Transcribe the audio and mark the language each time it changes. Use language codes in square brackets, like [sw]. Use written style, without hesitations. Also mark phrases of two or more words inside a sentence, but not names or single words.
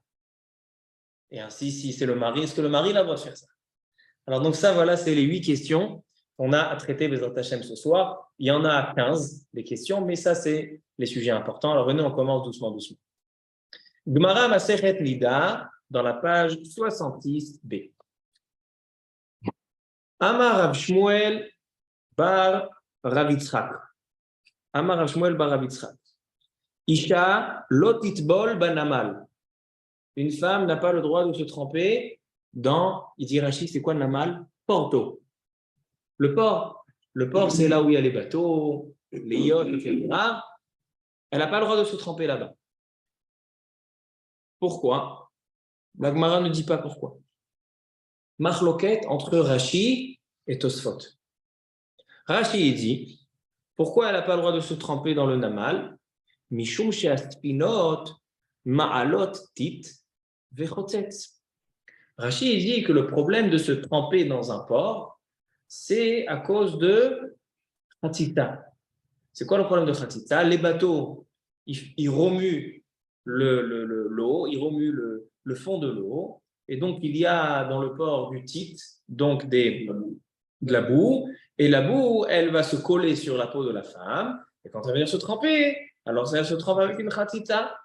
[fr] Et ainsi, si c'est le mari, est-ce que le mari a le droit de faire ça? Alors, donc ça, voilà, c'est les 8 questions qu'on a à traiter [he] בעזרת השם [fr] ce soir. Il y en a 15, des questions, mais ça, c'est les sujets importants. Alors, venez, on commence doucement. [he] גמרא מסכת נדה, [fr] dans la page 66b. [he] אמר רב שמואל בר רב יצחק. אמר רב שמואל בר רב יצחק. אשה לא תטבול בנמל. [fr] Une femme n'a pas le droit de se tremper dans, il dit Rashi, c'est quoi le namal? Porto. Le port. Le port, c'est là où il y a les bateaux, les yachts, etc. Elle n'a pas le droit de se tremper là-bas. Pourquoi? La Gemara ne dit pas pourquoi. Machloket entre Rashi et Tosfot. Rashi dit, pourquoi elle n'a pas le droit de se tremper dans le namal? [he] משום שספינות מעלות טיט וחוצץ. [fr] Rashi dit que le problème de se tremper dans un port, c'est à cause de Khatita. C'est quoi le problème de Khatita? Les bateaux, ils remuent l'eau, ils remuent le fond de l'eau, et donc il y a dans le port du tit, donc de la boue, et la boue, elle va se coller sur la peau de la femme, et quand elle vient se tremper, alors elle se trempe avec une Khatita.